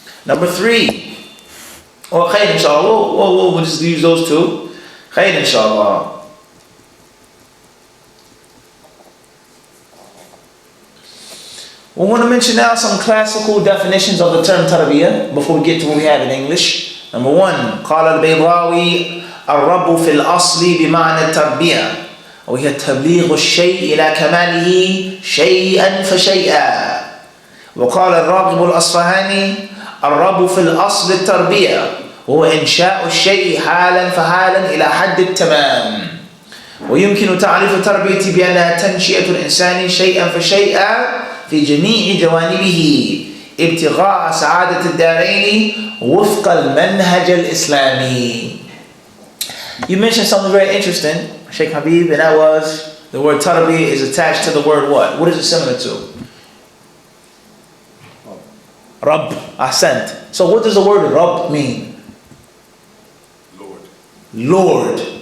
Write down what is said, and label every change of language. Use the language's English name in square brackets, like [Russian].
[English] Number 3. Or khayr inshallah. We'll just use those two. Khayr inshallah. We want to mention now some classical definitions of the term tarbiyah before we get to what we have in English. Number 1. [Arabic] قال البيضاوي الرب في الأصل بمعنى التربية وهي تبليغ الشيء إلى كماله شيئا فشيئا. وقال الراغب الأصفهاني الرب في الأصل التربية وهو إنشاء الشيء حالا فحالا إلى حد التمام. ويمكن تعريف التربية بأنها تنشئة الإنسان شيئا فشيئا في جميع جوانبه ابتغاء سعادة الدارين وفق المنهج الإسلامي. [English] You mentioned something very interesting, Sheikh Habib, and that was the word tarbiyah is attached to the word what? What is it similar to? Rabb, ahsant. So what does the word Rabb mean? Lord. Lord.